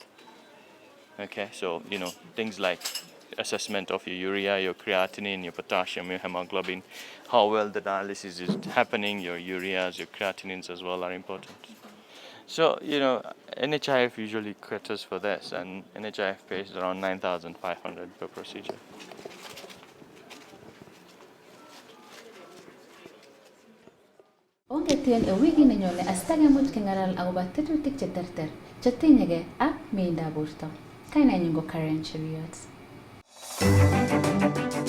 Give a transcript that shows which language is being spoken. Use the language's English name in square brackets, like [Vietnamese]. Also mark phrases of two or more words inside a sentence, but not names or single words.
[English] Okay, so things like assessment of your urea, your creatinine, your potassium, your hemoglobin, how well the dialysis is happening, your ureas, your creatinines as well are important. So, NHIF usually caters for this, and NHIF pays around 9,500 per procedure. [Kalenjin] Ongetien wiki nenyone astagamut kengaral agoba tetutik cheterter chetinyege ak miinda borto. Kainenyin ko Karen Cheruiyot.